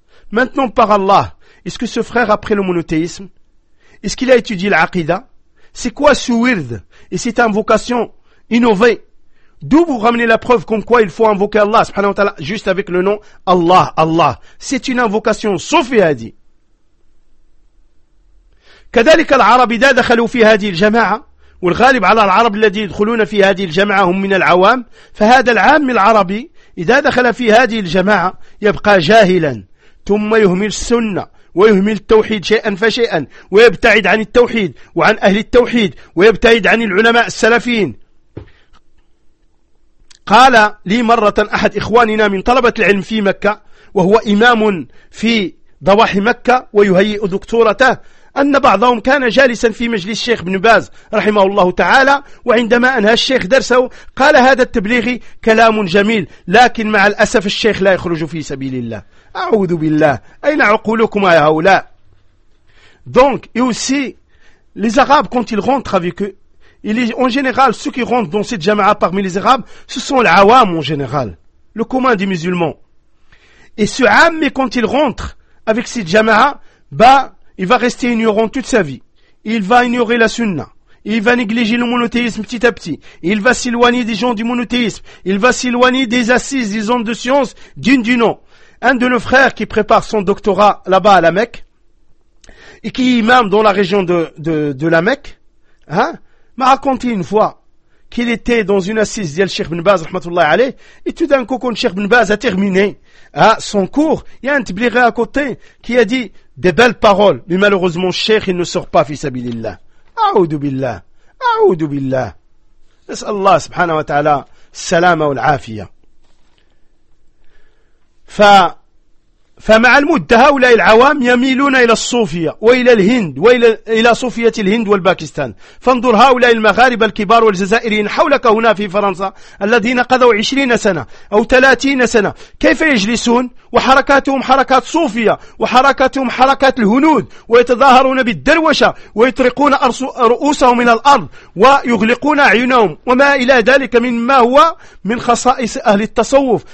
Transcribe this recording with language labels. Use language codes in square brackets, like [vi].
[fr] Maintenant, par Allah, est-ce que ce frère a pris le monothéisme? Est-ce qu'il a étudié l'aqida? C'est quoi ce wird? Et c'est une vocation innovée. D'où vous ramenez la preuve comme quoi il faut invoquer Allah subhanahu wa ta'ala juste avec le nom Allah, Allah. C'est une invocation, sauf Yahdi. [ar] كذلك العرب إذا دخلوا في هذه الجماعة والغالب على العرب الذين يدخلون في هذه الجماعة هم من العوام فهذا العام العربي إذا دخل في هذه الجماعة يبقى جاهلا ثم يهمل السنة ويهمل التوحيد شيئا فشيئا ويبتعد عن التوحيد وعن أهل التوحيد ويبتعد عن العلماء السلفيين. قال لي مرة أحد إخواننا من طلبة العلم في مكة وهو إمام في ضواحي مكة ويهيئ دكتورته أن بعضهم كان جالسا في مجلس الشيخ بن باز رحمه الله تعالى وعندما أنهى الشيخ درسه قال هذا التبليغي كلام جميل لكن مع الأسف الشيخ لا يخرج في سبيل الله. أعوذ بالله، أين عقولكم يا هؤلاء؟ [fr] Donc, et aussi, les Arabes, quand ils rentrent avec eux, en général, ceux qui rentrent dans cette jama'a parmi les Arabes, ce sont les Awam en général, le commun des musulmans. Et ce Ami, quand il rentre avec cette jama'a, bah, il va rester ignorant toute sa vie. Il va ignorer la sunna. Il va négliger le monothéisme petit à petit. Il va s'éloigner des gens du monothéisme. Il va s'éloigner des assises, des hommes de science, d'une du nom. Un de nos frères qui prépare son doctorat là-bas à la Mecque, et qui est imam dans la région de la Mecque, hein, m'a raconté une fois qu'il était dans une assise d'El Cheikh Ibn Baz, rahmatullah alayh, et tout d'un coup, quand Cheikh Ibn Baz a terminé, hein, son cours, il y a un tibliré à côté qui a dit des belles paroles, mais malheureusement, Cheikh, il ne sort pas, fi sabilillah. [ar] أعوذ بالله أعوذ بالله. نسأل الله سبحانه وتعالى السلامة والعافية. فمع المدة هؤلاء العوام يميلون إلى الصوفية وإلى الهند وإلى صوفية الهند والباكستان. فانظر هؤلاء المغاربة الكبار والجزائريين حولك هنا في فرنسا الذين قضوا 20 سنة أو 30 سنة كيف يجلسون وحركاتهم حركات صوفية وحركاتهم حركات الهنود ويتظاهرون بالدروشة ويطرقون رؤوسهم إلى الأرض ويغلقون عيونهم وما إلى ذلك مما هو من خصائص أهل التصوف.